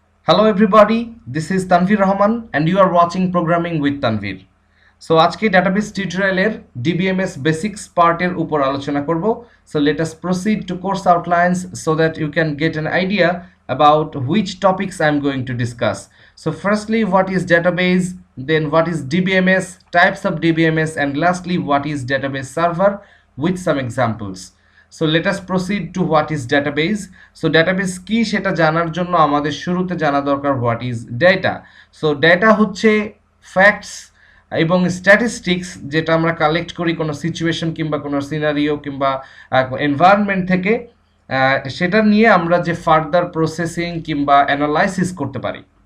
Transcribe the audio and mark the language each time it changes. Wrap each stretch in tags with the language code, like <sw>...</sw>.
<en>Hello everybody, this is Tanvir Rahman and you are watching Programming with Tanvir.</en> <bn>So আজকে database tutorial এর DBMS basics part এর উপর আলোচনা করব.</bn> <en>So let us proceed to course outlines so that you can get an idea about which topics I am going to discuss. So firstly, what is database, then what is DBMS, types of DBMS, and lastly what is database server with some examples. So let us proceed to what is database.</en> <bn>So database কি সেটা জানার জন্য আমাদের শুরুতে জানা দরকার</bn> <en>what is data.</en> <bn>So data হচ্ছে facts এবং স্ট্যাটিস্টিক্স যেটা আমরা কালেক্ট করি কোনো সিচুয়েশন কিংবা কোনো সিনারিও কিংবা এনভায়রনমেন্ট থেকে, সেটা নিয়ে আমরা যে ফার্দার প্রসেসিং কিংবা অ্যানালাইসিস করতে পারি।</bn>